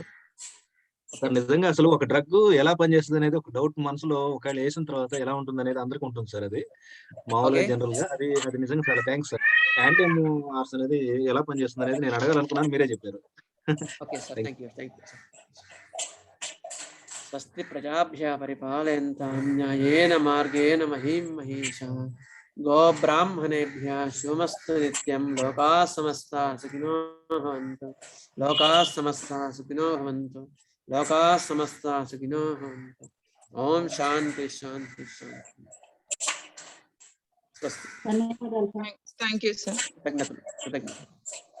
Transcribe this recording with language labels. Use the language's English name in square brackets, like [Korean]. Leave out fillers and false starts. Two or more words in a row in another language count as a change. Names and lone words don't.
[Telugu] సార్ నిజంగా అసలు ఒక డ్రగ్ ఎలా పనిచేస్తుంది అనేది ఒక డౌట్ మనసులో ఒకవేళ వేసిన తర్వాత ఎలా ఉంటుంది అనేది అందరికీ ఉంటుంది సార్. అది మామూలుగా జనరల్ గా అది నిజంగా చాలా [English] thanks sir. [Telugu] యాంటీ-ఎంఆర్స్ అనేది ఎలా పనిచేస్తుంది అనేది నేను అడగాలనుకున్నాను, మీరే చెప్పారు. [English] okay sir, thank you. [Sanskrit] స్వస్తి ప్రజాభ్యः పరిపాలయంతాం న్యాయేన మార్గేణ మహీం మహీషాः. గో బ్రాహ్మణేభ్యः శుభమస్తు నిత్యం. లోకాः సమస్తాः సుఖినో భవంతు. ఓం శాంతి శాంతి శాంతి. స్వస్తి. [Telugu] ధన్యవాదాలు సార్. [English] thank you sir. [Telugu] కృతజ్ఞతలు.